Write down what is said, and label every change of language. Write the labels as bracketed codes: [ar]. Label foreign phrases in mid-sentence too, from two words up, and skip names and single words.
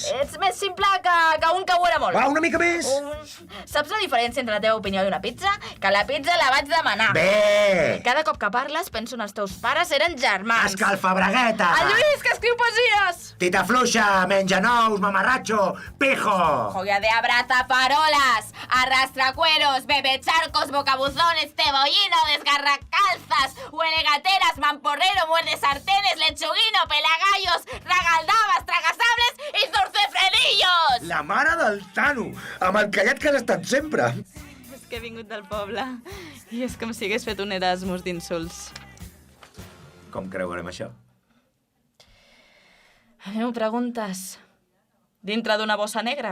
[ca] Ets més simple que un que ho era molt. Va, una mica més. Saps la diferència entre la teva opinió i una pizza? Que la pizza la vaig demanar. Bé. Cada cop que parles penso en els teus pares eren germans. Escalfabragueta. El Lluís, que escriu poesies. Tita fluixa, menja nous, mamarratxo, pijo. [es] Joya de abrazafarolas, arrastracueros, bebecharcos, bocabuzones, cebollino, desgarracalzas, huelegateras, mamporrero, muerde sartenes, lechuguino, pelagallos, ragaldabas, tragasables i zurcefredillos! [ca] La mare del Tano, amb el callat que has estat sempre. És que he vingut del poble i és com si hagués fet un Erasmus d'insults. Com creurem això? A mi m'ho preguntes. Dintre d'una bossa negra?